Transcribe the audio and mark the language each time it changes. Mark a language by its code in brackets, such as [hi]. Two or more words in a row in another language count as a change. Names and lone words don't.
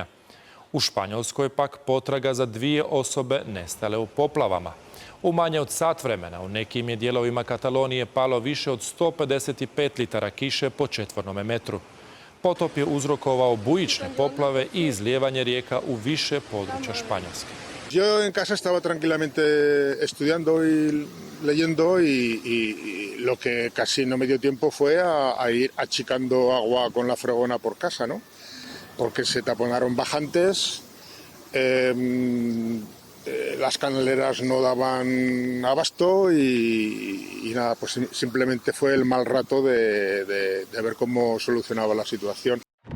[hr] U Španjolskoj pak potraga za 2 osobe nestale u poplavama. U manje od sat vremena u nekim je dijelovima Katalonije palo više od 155 litara kiše po četvornom metru. Potop je uzrokovao bujične poplave i izlijevanje rijeka u više područja Španjolske. [es] Yo en casa estaba tranquilamente estudiando y leyendo y lo que casi no me dio tiempo fue a ir achicando agua con la fregona por casa, ¿no? Porque se taponaron bajantes, las canaleras no daban abasto y nada, pues simplemente fue el mal rato de ver cómo solucionaba la situación.